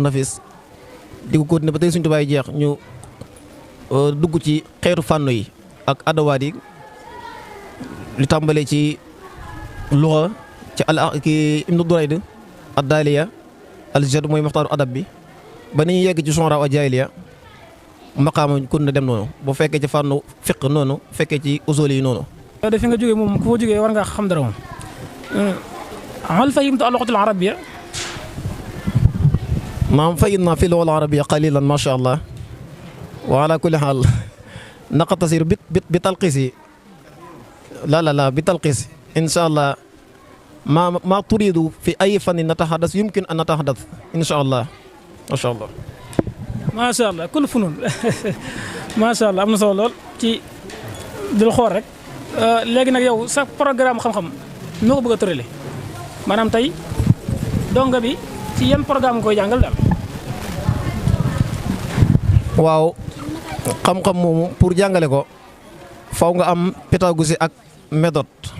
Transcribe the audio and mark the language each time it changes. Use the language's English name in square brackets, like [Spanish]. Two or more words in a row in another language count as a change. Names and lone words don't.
[Wolof] Nafis di ko continuer ba téere suñ Touba yi jeex ñu dugg ci xeetu fànn yi ak adawaat yi li tàmbalee ci luxa ci ki Ibnu Durayd ad-Daaliya al-Jad mooy maxtaaru adab bi ba ni ñu yegg ci sonra a jaahiliya maqaama kun na dem noonu bu fekkee ci fànnu fiq noonu fekkee ci usul yi noonu. yow de fi nga jógee moom ku fa jógee war nga xam dara moom [Arabic] هل فهمت اللغة العربية. نعم فهمنا في اللغة العربية قليلا ما شاء الله وعلى كل حال نقتصر بالتلخيص لا بالتلخيص إن شاء الله ما تريد في أي فن نتحدث يمكن أن نتحدث إن شاء الله ما شاء الله. ما شاء الله كل فنون ما شاء الله [Wolof] am na solo lool ci dul xool rek léegi nag yow sa programme xam-xam noo ko bëgg a tëralee maanaam tey donga bi ci yan programme nga koy jàngal daal. waaw xam-xam moomu pour jàngale ko faw nga am pédagogie ak méthode.